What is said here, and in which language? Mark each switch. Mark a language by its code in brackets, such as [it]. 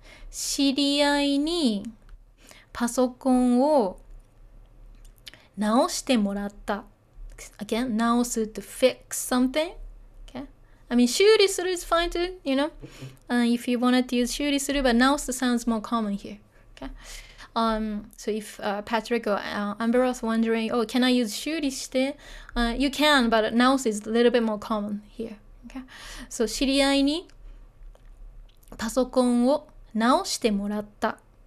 [ja] 知り合いにパソコンを直してもらった。 [en] Again, 直す to fix something. Okay. I mean, 修理する is fine too, if you wanted to use 修理する, but 直す sounds more common here. Okay. So if Patrick or Amber was wondering, oh, can I use 修理して? You can, but 直す is a little bit more common here. Okay. [ja] So 知り合いにパソコンを直してもらった.